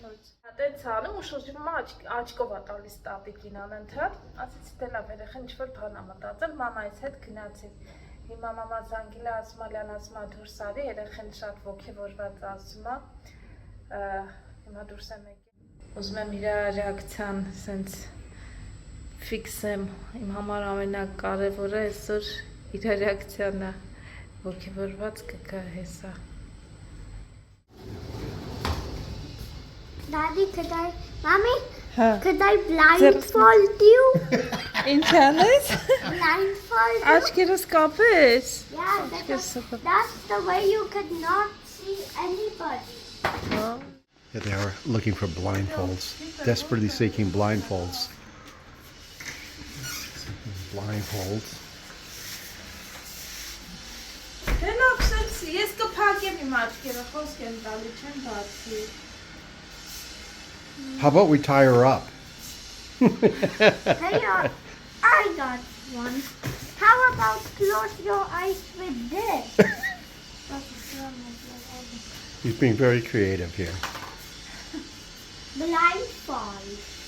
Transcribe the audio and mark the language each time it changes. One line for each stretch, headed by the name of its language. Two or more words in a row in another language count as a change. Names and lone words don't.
Armenian: նորից։ Տենց անում ու շրջում աչքով է տալիս տատիկին անընդհատ, ասեցի դե լավ երեխան ինչ-որ բան ա մտածել, մամայիս հետ գնացին։ Հիմա մամա զանգել է, ասում է Լյան, ասում է դուրս արի, երեխան շատ ոգևորված ասում է, հիմա դուրս եմ եկել։ Ուզում եմ իր ռեակցիան սենց ֆիքսեմ, իմ համար ամենակարևորը այսօր իր ռեակցիան է, ոգևորված կգա հեսա։
English: Daddy, Mommy, could I blindfold you?
Armenian: Ինչ անես։
English: Blindfold you?
Armenian: Աչքերս կապես։
English: Yeah, that's the way you could not see anybody. Yeah, they are looking for blindfolds, desperately seeking blindfolds. Blindfolds.
Armenian: Դենով սենց, ես կփակեմ իմ աչքերը, խոսք եմ տալի, չեմ բացի։
English: How about we tie her up? Hey, I got one. How about close your eyes with this? He's being very creative here. Blindfold.